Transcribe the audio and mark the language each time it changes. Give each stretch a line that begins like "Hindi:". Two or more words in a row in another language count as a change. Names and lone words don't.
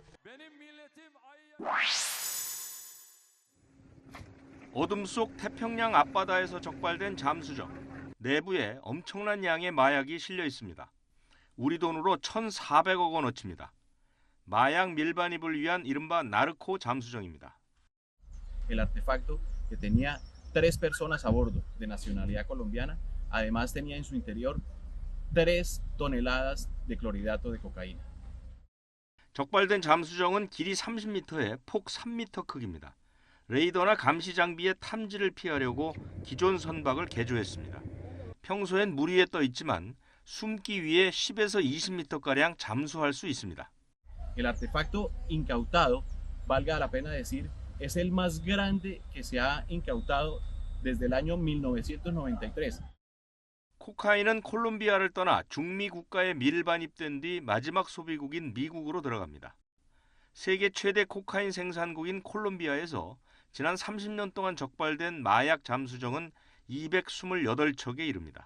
Korean: 어둠 속 태평양 앞바다에서 적발된 잠수정. 내부에 엄청난 양의 마약이 실려 있습니다. 우리 돈으로 1,400억 원어치입니다. 마약 밀반입을 위한 이른바 나르코 잠수정입니다.
Spanish: El artefacto que tenía 3 personas a bordo de nacionalidad colombiana, además tenía en su interior 3 toneladas de clorhidrato de cocaína.
Korean: 적발된 잠수정은 길이 30m에 폭 3m 크기입니다. 레이더나 감시 장비의 탐지를 피하려고 기존 선박을 개조했습니다. 평소엔 물 위에 떠 있지만 숨기 위해 10에서 20m가량 잠수할 수 있습니다.
Spanish: El artefacto incautado, valga la pena decir, es el más grande que se ha incautado desde el año 1993.
Korean: 코카인은 콜롬비아를 떠나 중미 국가에 밀반입된 뒤 마지막 소비국인 미국으로 들어갑니다. 세계 최대 코카인 생산국인 콜롬비아에서 지난 30년 동안 적발된 마약 잠수정은 228척에 이릅니다.